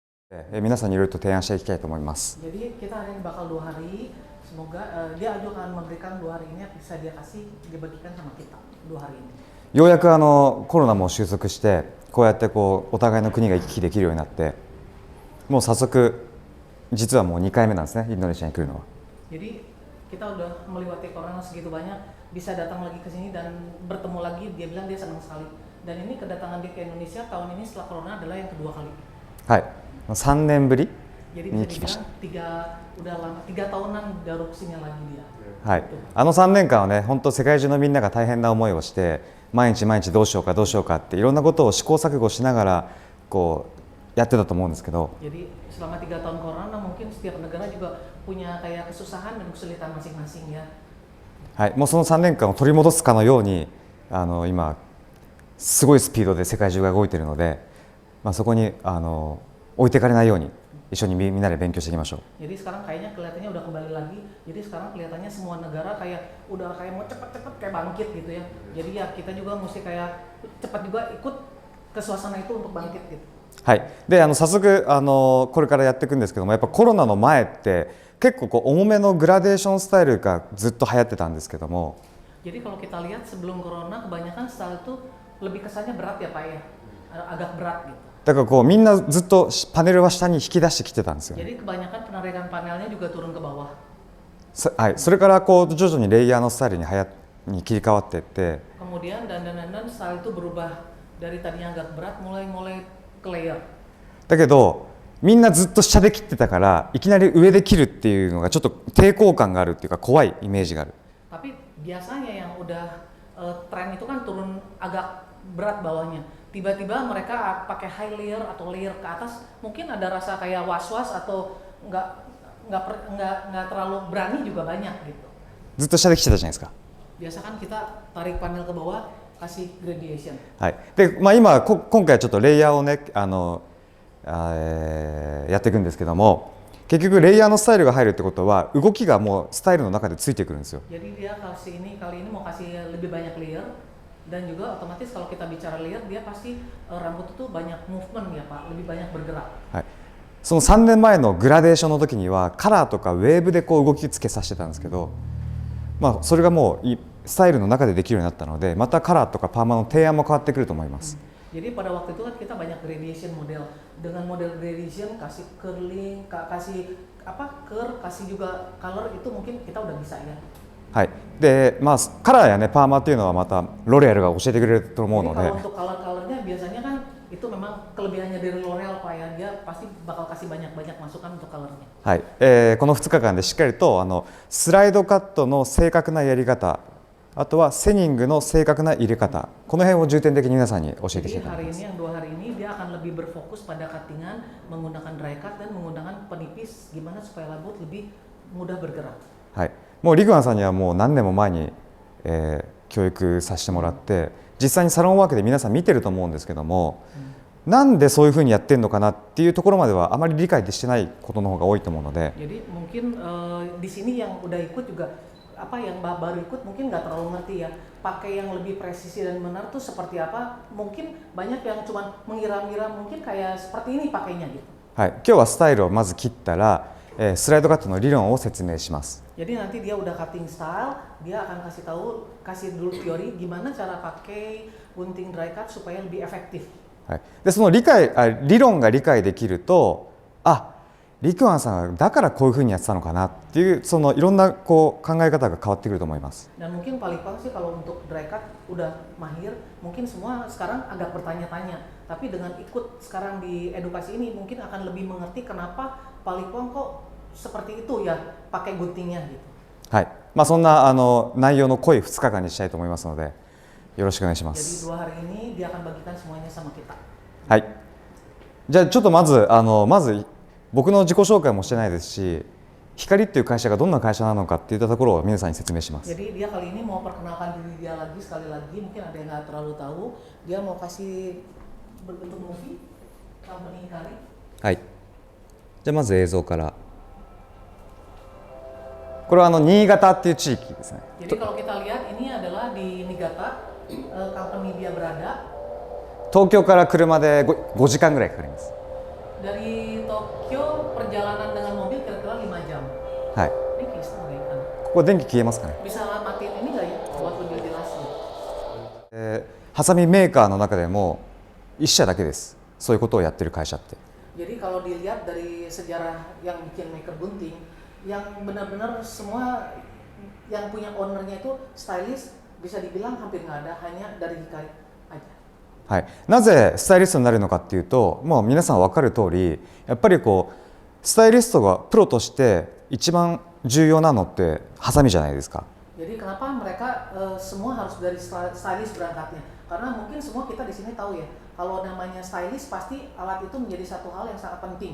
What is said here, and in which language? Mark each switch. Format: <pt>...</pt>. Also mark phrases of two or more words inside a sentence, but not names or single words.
<ja>皆さんにいろいろと提案していきたいと思います。</ja> <id>Jadi kita hari ini bakal 2 hari, semoga dia juga akan memberikan 2 hari ini bisa dia kasih dibagikan sama kita 2 hari ini.</id> <ja>ようやくコロナも収束して、こうやってお互いの国が行き来できるようになって、もう早速実はもう2回目なんですね、インドネシアに来るのは。</ja> <id>Jadi kita udah melewati corona segitu banyak, bisa datang lagi ke sini dan bertemu lagi. Dia bilang dia senang sekali. Dan ini kedatangan dia ke Indonesia tahun ini setelah corona adalah yang kedua kali.</id> <ja>はい、3年ぶり</ja> <id>Jadi</id> <ja>に</ja> <id>bisa</id> <ja>来ました。</ja> <id>dibilang udah lama 3 tahunan baru kesini lagi dia.</id> <ja>はい、3年間はね、本当世界中のみんなが大変な思いをして、毎日毎日どうしようかどうしようかっていろんなことを試行錯誤しながらやってたと思うんですけど。</ja> <id>Jadi selama 3 tahun corona mungkin setiap negara juga punya kayak kesusahan dan kesulitan masing-masing ya.</id> <ja>はい、もうその3年間を取り戻すかのように今すごいスピードで世界中が動いているので、そこに置いてかれないように一緒にみんなで勉強していきましょう。</ja> <id>Jadi sekarang kayaknya kelihatannya udah kembali lagi. Jadi sekarang kelihatannya semua negara kayak udah kayak mau cepet-cepet kayak bangkit gitu ya. Jadi ya kita juga mesti kayak cepat juga ikut ke suasana itu untuk bangkit gitu.</id> <ja>はい、で早速これからやっていくんですけども、やっぱコロナの前って結構重めのグラデーションスタイルがずっと流行ってたんですけども。</ja> <id>Jadi kalau kita lihat sebelum corona kebanyakan style itu lebih kesannya berat ya Pak ya, agak berat gitu.</id> <ja>だからみんなずっとパネルは下に引き出してきてたんですよ。</ja> <id>Jadi kebanyakan penarikan panelnya juga turun ke bawah.</id> <ja>はい、それから徐々にレイヤーのスタイルに切り替わっていって。</ja> <id>Kemudian dan style itu berubah dari tadinya agak berat mulai ke layer.</id> <ja>だけどみんなずっと下で切ってたからいきなり上で切るっていうのがちょっと抵抗感があるっていうか怖いイメージがある。</ja> <id>Tapi biasanya yang udah tren itu kan turun agak berat bawahnya. Tiba-tiba mereka pakai</id> <en>high layer</en> <id>atau layer ke atas, mungkin ada rasa kayak was-was atau nggak terlalu berani juga banyak gitu.</id> <ja>ずっと下で切ってたじゃないですか。</ja> <id>Biasa kan kita tarik panel ke bawah, kasih gradation.</id> <ja>はい。で、今回はちょっとレイヤーをねやっていくんですけども、結局レイヤーのスタイルが入るってことは動きがもうスタイルの中でついてくるんですよ。</ja> <id>Jadi dia kali ini mau kasih lebih banyak layer dan juga otomatis kalau kita bicara layer dia pasti rambut itu banyak movement ya Pak, lebih banyak bergerak.</id> <ja>はい。その3年前のグラデーションの時にはカラーとかウェーブで動きつけさせてたんですけど、それがもうスタイルの中でできるようになったので、またカラーとかパーマの提案も変わってくると思います。</ja> <id>Jadi pada waktu itu kan kita banyak</id> <en>gradation model.</en> <id>Dengan model gradation kasih curling, kasih curl, kasih juga color itu mungkin kita udah bisa ya.</id> <ja>はい。で、カラーやねパーマっていうのはまたロレアルが教えてくれると思うの</ja> <id>Jadi</id> <ja>で。</ja> <id>kalau untuk colornya biasanya kan itu memang kelebihannya dari L'Oreal Pak ya. Dia pasti bakal kasih banyak-banyak masukan untuk colornya.</id> <ja>はい。この2日間でしっかりとスライドカットの正確なやり方、あとはセニングの正確な入れ方、この辺を重点的に皆さんに教えていきたい</ja> <id>Jadi</id> <ja>と思い</ja> <id>hari</id> <ja>ます。</ja> <id>ini yang 2 hari ini dia akan lebih berfokus pada cuttingan, menggunakan</id> <en>dry cut</en> <id>dan menggunakan penipis gimana supaya rambut lebih mudah bergerak.</id> <ja>はい。もうリグアンさんにはもう何年も前に、教育させてもらって、実際にサロンワークで皆さん見てると思うんですけども、なんでそういうふうにやってるのかなっていうところまではあまり理解してないことの方が多いと思うので。</ja> <id>Jadi mungkin di sini yang udah ikut juga yang baru ikut mungkin nggak terlalu ngerti ya, pakai yang lebih presisi dan benar tuh seperti apa. Mungkin banyak yang cuma mengira-ngira mungkin kayak seperti ini pakainya gitu.</id> <ja>はい。今日はスタイルをまず切ったら、スライドカットの理論を説明します。</ja> <id>Jadi nanti dia udah</id> <en>cutting style,</en> <id>dia akan kasih dulu teori gimana cara pakai gunting</id> <en>dry cut</en> <id>supaya lebih efektif.</id> <ja>はい。でその理論が理解できると、リクワンさんがだからこういうふうにやってたのかなっていういろんな考え方が変わってくると思います。</ja> <id>Dan mungkin paling sih kalau untuk</id> <en>dry cut</en> <id>udah mahir, mungkin semua sekarang agak bertanya-tanya. Tapi dengan ikut sekarang di edukasi ini mungkin akan lebih mengerti kenapa Palipong kok seperti itu ya pakai guntingnya gitu.</id> <ja>はい。そんな内容の濃い2日間にしたいと思いますので、よろしくお願いしま</ja> <id>Jadi</id> <ja>す。</ja> <id>2 hari ini dia akan bagikan semuanya sama kita.</id> <ja>はい。じゃあちょっとまず僕の自己紹介もしてないですし、光っていう会社がどんな会社なのかっていったところを皆さんに説明します。</ja> <id>Jadi dia kali ini mau perkenalkan diri dia lagi sekali lagi, mungkin ada yang nggak terlalu tahu. Dia mau kasih berbentuk</id> <en>movie company</en> <id>Hikari.</id> <ja>はい。じゃあまず映像から。これは新潟っていう地域ですね。</ja> <id>Jadi kalau kita lihat ini adalah di Niigata, company dia berada.</id> <ja>東京から車で5時間ぐらいかかります。</ja> <id>Dari Tokyo perjalanan dengan mobil kira-kira 5 jam.</id> <ja>はい</ja> <id>Ini kisah nggak ya kan?</id> <ja>ここ電気消えますかね</ja> <id>Bisa matiin ini nggak ya buat lebih jelasnya?</id> <ja>ハサミメーカーの中でも1社だけですそういうことをやってる会社って</ja> <id>Jadi kalau dilihat dari sejarah yang bikin maker gunting, yang benar-benar semua yang punya ownernya itu stylist bisa dibilang hampir nggak ada, hanya dari Hikari aja.</id> <ja>はい、なぜスタイリストになるのかっていうと、もう皆さん分かる通り、やっぱりこうスタイリストがプロとして一番重要なのってハサミじゃないですか。</ja> <id>Jadi kenapa mereka semua harus dari stylist berangkatnya? Karena mungkin semua kita di sini tahu ya, kalau namanya stylist pasti alat itu menjadi satu hal yang sangat penting.</id>